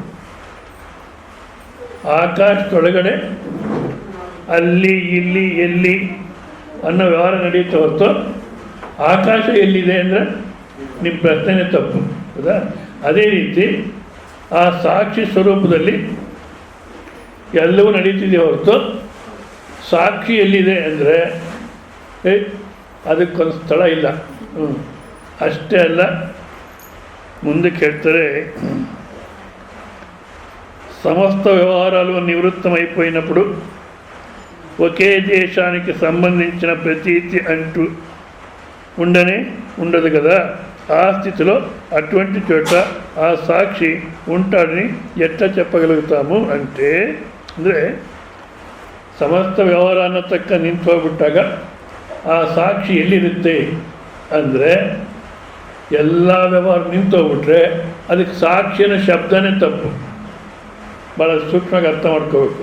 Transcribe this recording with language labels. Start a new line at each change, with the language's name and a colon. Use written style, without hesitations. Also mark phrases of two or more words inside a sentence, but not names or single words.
Kannada: ಆಕಾಶದೊಳಗಡೆ ಅಲ್ಲಿ ಇಲ್ಲಿ ಎಲ್ಲಿ ಅನ್ನೋ ವ್ಯವಹಾರ ನಡೆಯುತ್ತೆ ಹೊರತು ಆಕಾಶ ಎಲ್ಲಿದೆ ಅಂದರೆ ನಿಮ್ಮ ಪ್ರಶ್ನೆನೇ ತಪ್ಪು. ಹೌದಾ? ಅದೇ ರೀತಿ ಆ ಸಾಕ್ಷಿ ಸ್ವರೂಪದಲ್ಲಿ ಎಲ್ಲವೂ ನಡೀತಿದೆ ಹೊರತು ಸಾಕ್ಷಿ ಎಲ್ಲಿದೆ ಅಂದರೆ ಅದಕ್ಕೊಂದು ಸ್ಥಳ ಇಲ್ಲ. ಅಷ್ಟೇ ಅಲ್ಲ,
Telugu: ముందుకు ಹೇಳ್ತಾರೆ, సమస్త వ్యవహారాలు నివృత్తమైపోయినప్పుడు ఒకే దేశానికి సంబంధించిన ప్రతీతి అంటూ ఉండదు కదా. ఆ స్థితిలో అటువంటి చోట ఆ సాక్షి ఉంటాడని ఎట్లా చెప్పగలుగుతాము అంటే,
Kannada: ಅಂದರೆ ಸಮಸ್ತ ವ್ಯವಹಾರನ ತಕ್ಕ ನಿಂತು ಹೋಗ್ಬಿಟ್ಟಾಗ ಆ ಸಾಕ್ಷಿ ಎಲ್ಲಿರುತ್ತೆ ಅಂದರೆ, ಎಲ್ಲ ವ್ಯವಹಾರ ನಿಂತೋಗ್ಬಿಟ್ರೆ ಅದಕ್ಕೆ ಸಾಕ್ಷಿನ ಶಬ್ದನೇ ತಪ್ಪು. ಭಾಳ ಸೂಕ್ಷ್ಮವಾಗಿ ಅರ್ಥ ಮಾಡ್ಕೋಬೇಕು.